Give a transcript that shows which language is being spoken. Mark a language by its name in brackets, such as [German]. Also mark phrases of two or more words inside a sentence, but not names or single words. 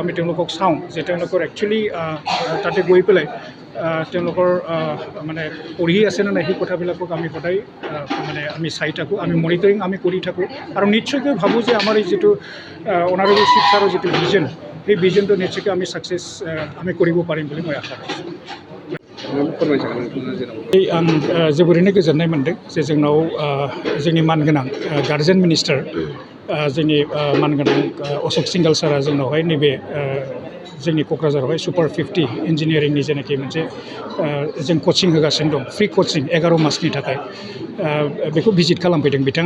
[Assamese] আমি তেওঁলোকক চাওঁ যে তেওঁলোকৰ একচুৱেলি তাতে গৈ পেলাই তেওঁলোকৰ মানে পঢ়ি আছে নে নাই, সেই কথাবিলাকক আমি সদায় মানে আমি চাই থাকোঁ, আমি মনিটৰিং আমি কৰি থাকোঁ। আৰু নিশ্চয়কৈ ভাবোঁ যে আমাৰ এই যিটো [English] honourable chief sirৰ [Assamese] যিটো ভিজন, সেই ভিজনটো নিশ্চয়কৈ আমি ছাকচেছ আমি কৰিব পাৰিম বুলি মই আশা ৰাখিছোঁ। [Bodo] आं जोबोरैनो गोजोननाय मोनदों जे जोंनाव जोंनि मानगोनां [English] guardian minister [Bodo] जोंनि मानगोनां अशोक सिंघाल सारा जोंनावहाय नैबे जोंनि क'क्राझारावहाय सुपार 50 इन्जिनियारिंनि जेनाखि मोनसे जों कचिं होगासिनो दं, [English] free coaching [Bodo] 11 मासनि थाखाय, बेखौ भिजिट खालामफैदों बिथाङा।